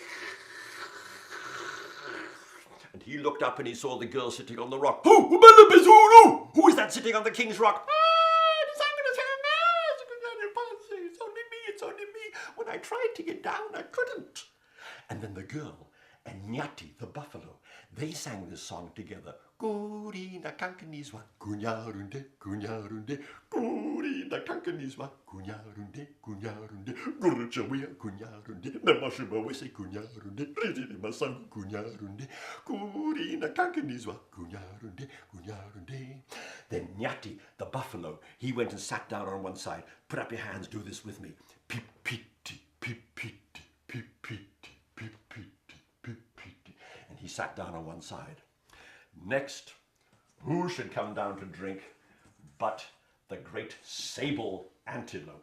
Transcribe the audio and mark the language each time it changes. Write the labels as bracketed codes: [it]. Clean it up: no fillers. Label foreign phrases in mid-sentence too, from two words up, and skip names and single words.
[en] And he looked up and he saw the girl sitting on the rock. Who is that sitting on the king's rock? It's only me. When I tried to get down, I couldn't. And then the girl and Nyati, the buffalo, they sang this song together. Guri na kankaniswa, kunyarunde, kunyarunde, guri na kankaniswa, kunyarunde, kunyarunde, guruchawia, kunyarunde, namashiba wese, kunyarunde, ridini masangu, kunyarunde, guri na kankaniswa, kunyarunde, kunyarunde. Then Nyati, the buffalo, he went and sat down on one side. Put up your hands, do this with me. Pipiti, pipiti, pipiti, pipiti, pipiti. And he sat down on one side. Next, who should come down to drink but the great sable antelope?